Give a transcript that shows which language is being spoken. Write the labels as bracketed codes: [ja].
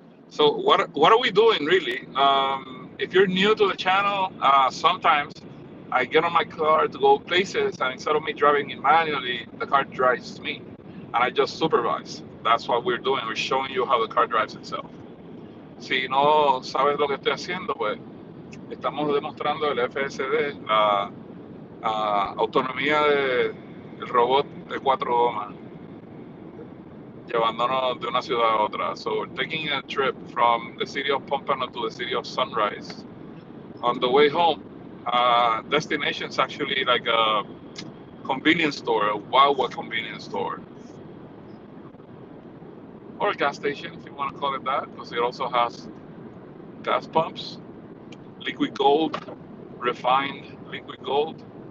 [en] So what are we doing really? If you're new to the channel, sometimes I get on my car to go places, and instead of me driving it manually, the car drives me, and I just supervise. That's what we're doing. We're showing you how the car drives itself. [es] Si no sabes lo que estoy haciendo, pues estamos demostrando el FSD, la autonomía del robot de 4 gomas, llevándonos de una ciudad a otra. [en] So we're taking a trip from the city of Pompano to the city of Sunrise. On the way home, destination is actually like a convenience store, a Wawa convenience store, or a gas station if you want to call it that, because it also has gas pumps, liquid gold, refined liquid gold.